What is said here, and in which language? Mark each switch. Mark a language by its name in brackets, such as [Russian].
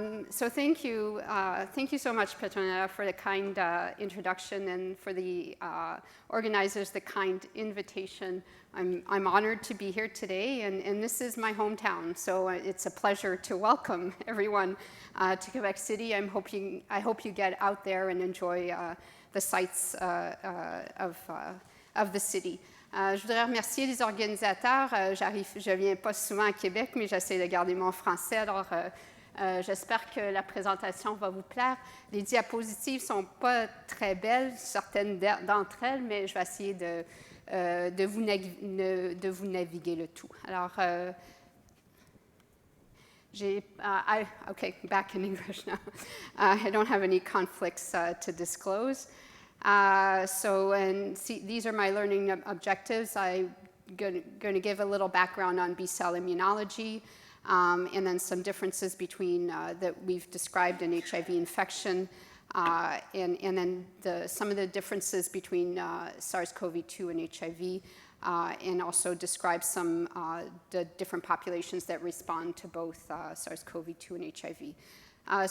[English] So thank you so much, Petronella, for the kind introduction, and for the organizers, the kind invitation. I'm honored to be here today, and this is my hometown, so it's a pleasure to welcome everyone to Quebec City. I hope you get out there and enjoy the sights of the city. [French] Je voudrais remercier les organisateurs. Je viens pas souvent à Québec, mais j'essaie de garder mon français, alors j'espère que la présentation va vous plaire. Les diapositives ne sont pas très belles, certaines d'entre elles, mais je vais essayer de vous naviguer le tout. [English] Alors, okay, back in English now. I don't have any conflicts to disclose. These are my learning objectives. I'm going to give a little background on B-cell immunology, and then some differences between that we've described in HIV infection, and then some of the differences between SARS-CoV-2 and HIV, and also describe some the different populations that respond to both SARS-CoV-2 and HIV.